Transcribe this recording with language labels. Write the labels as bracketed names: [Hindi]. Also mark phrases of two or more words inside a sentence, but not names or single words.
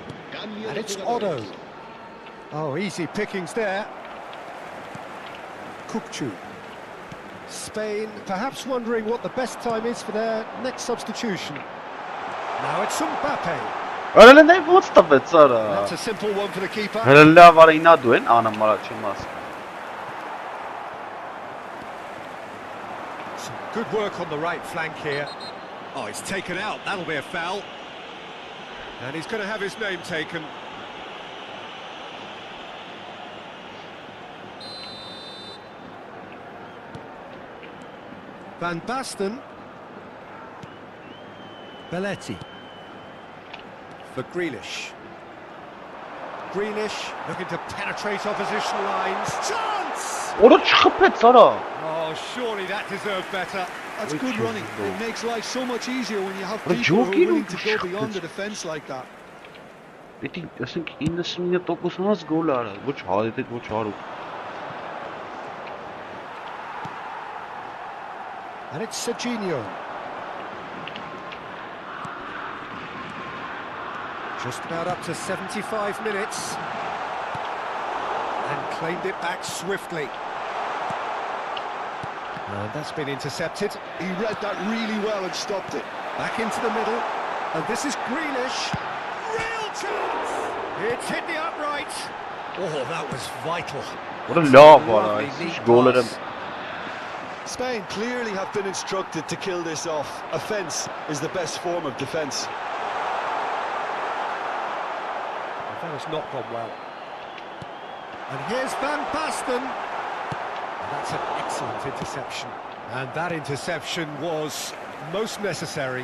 [Spanish] Cambio [English] And [Spanish] de [English] it's Otto. [Spanish] jugadores. [English] Oh, easy pickings there. 𝐄𝐅𝐎𝐓𝐁. Spain perhaps wondering what the best time is for their next substitution. Now it's Mbappe. [Armenian] Արա նա ո՞նց տվեց արա։ [English] That's a simple one for the keeper. [Armenian] Հələ լավ արա ինա դու են անեմ արա չեմ ասում։ [English] Some good work on the right flank here. Oh, it's taken out. That'll be a foul. And he's going to have his name taken. Van Basten. Belletti. For Grealish. Grealish looking to penetrate opposition lines. Chance! [Armenian] Oral չխփեց արա։ [English] Oh, surely that deserved better. That's Which good is running. goal? It makes life so much easier when you have But people who are joking willing to or go beyond shit? the defence like that. [Armenian] Պետք է ասենք 99%-ից գոլ արա, ոչ 100, ոչ 100։ [English] And it's Serginho. Just about up to 75 minutes. And claimed it back swiftly. And that's been intercepted. He read that really well and stopped it. Back into the middle. And this is Grealish. Real chance! It's hit the upright. Oh, that was vital. [Armenian] Oral լավ արա, [English] Lovely, [Armenian] այս [English] neat [Armenian] գոլերը։ [English] pass. Spain clearly have been instructed to kill this off. Offence is the best form of defence. That has not gone well. And here's Van Basten. And that's an excellent interception. And that interception was most necessary.